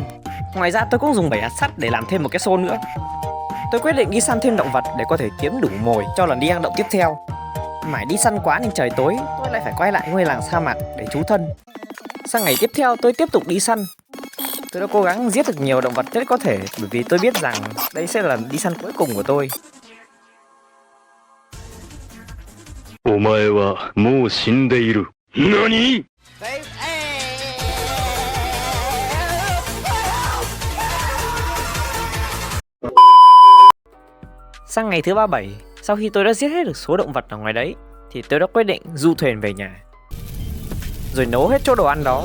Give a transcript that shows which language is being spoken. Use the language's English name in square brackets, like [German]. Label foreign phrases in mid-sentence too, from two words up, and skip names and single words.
[Vietnamese] Ngoài ra tôi cũng dùng 7 hạt sắt để làm thêm một cái xô nữa. Tôi quyết định đi săn thêm động vật để có thể kiếm đủ mồi cho lần đi hang động tiếp theo. Mãi đi săn quá nên trời tối, tôi lại phải quay lại ngôi làng sa mạc để trú thân. Sang ngày tiếp theo tôi tiếp tục đi săn. Tôi đã cố gắng giết được nhiều động vật nhất có thể, bởi vì tôi biết rằng đây sẽ là đi săn cuối cùng của tôi. [Japanese] お前はもう死んでいる。何？ [Vietnamese] Sang ngày thứ 37, sau khi tôi đã giết hết được số động vật ở ngoài đấy, thì tôi đã quyết định du thuyền về nhà, rồi nấu hết chỗ đồ ăn đó.